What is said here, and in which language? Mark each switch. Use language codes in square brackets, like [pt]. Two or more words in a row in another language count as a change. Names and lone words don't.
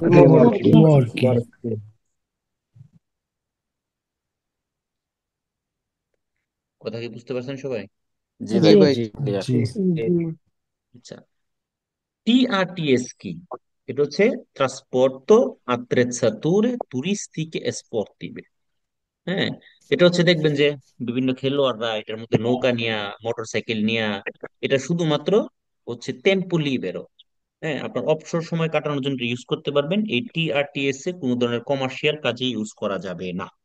[bn] রিমোর্কে মুরগি। কথা কি বুঝতে পারছেন সবাই? জি জি ভাই। ভাই ক্লিয়ার। জি। জি আচ্ছা, TRTS কি? এটা হচ্ছে [it] trasporto attrezzature turistiche e sportive. [bn] হ্যাঁ, এটা হচ্ছে দেখবেন যে বিভিন্ন খেলোয়াড়রা এটার মধ্যে নৌকা নিয়া, মোটরসাইকেল নিয়া, এটা শুধুমাত্র হচ্ছে [it] tempo libero, [bn] হ্যাঁ, আপনার অবসর সময় কাটানোর জন্য ইউজ করতে পারবেন। এই TRTS এ কোনো ধরনের কমার্শিয়াল কাজে ইউজ করা যাবে না।